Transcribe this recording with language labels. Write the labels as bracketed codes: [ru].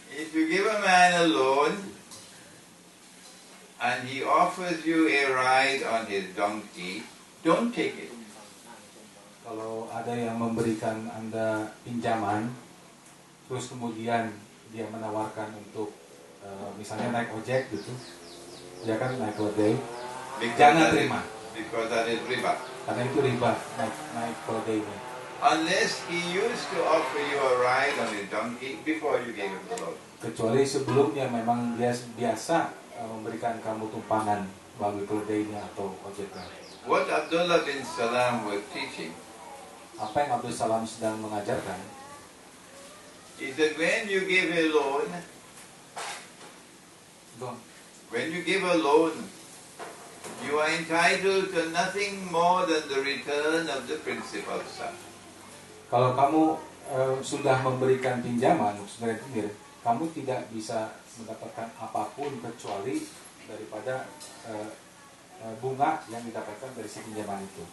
[en] if you give a man a loan, and he offers you a ride on his donkey, don't take it. [id] Kalau ada yang memberikan Anda pinjaman, terus kemudian dia menawarkan untuk misalnya naik ojek gitu, ya kan naik keledai, jangan [en] that is- [id] terima, [en] because that is riba. [id] karena itu riba naik keledainya. [en] Unless he used to offer you a ride on his donkey before you gave him the loan. [id] Kecuali sebelumnya memang dia biasa memberikan kamu tumpangan melalui keledainya atau ojeknya. [en] What Abdullah bin Salam was teaching [id] Apa yang Abdul Salam sedang mengajarkan [en] is that when you give a loan, when you give a loan, you are entitled to nothing more than the return of the principal sum. [id] kalau kamu sudah memberikan pinjaman, saudara rentenir, kamu tidak bisa mendapatkan apapun kecuali daripada bunga yang didapatkan dari si pinjaman itu.